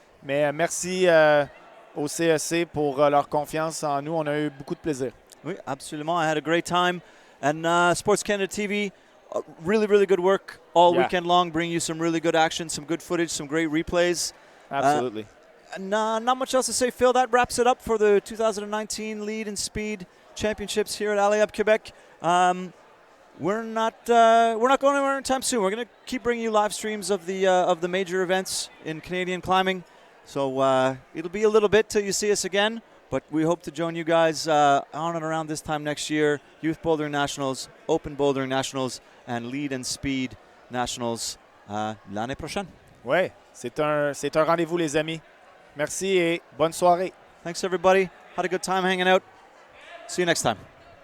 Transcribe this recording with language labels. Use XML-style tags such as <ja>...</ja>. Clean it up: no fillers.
<fr>Mais merci au CEC pour leur confiance en nous. On a eu beaucoup de plaisir. Oui, absolument.</fr> <en>I had a great time. And Sports Canada TV, really, really good work all weekend long, bringing you some really good action, some good footage, some great replays. Absolutely. And not much else to say, Phil. That wraps it up for the 2019 Lead and Speed Championships here at Allez, Quebec. We're not going anywhere anytime soon. We're going to keep bringing you live streams of the major events in Canadian climbing. So it'll be a little bit till you see us again. But we hope to join you guys on and around this time next year. Youth Bouldering Nationals, Open Bouldering Nationals, and Lead and Speed Nationals</en> <fr>l'année prochaine. Oui, c'est un rendez-vous, les amis. Merci et bonne soirée.</fr> <en>Thanks, everybody. Had a good time hanging out. See you next time.</en>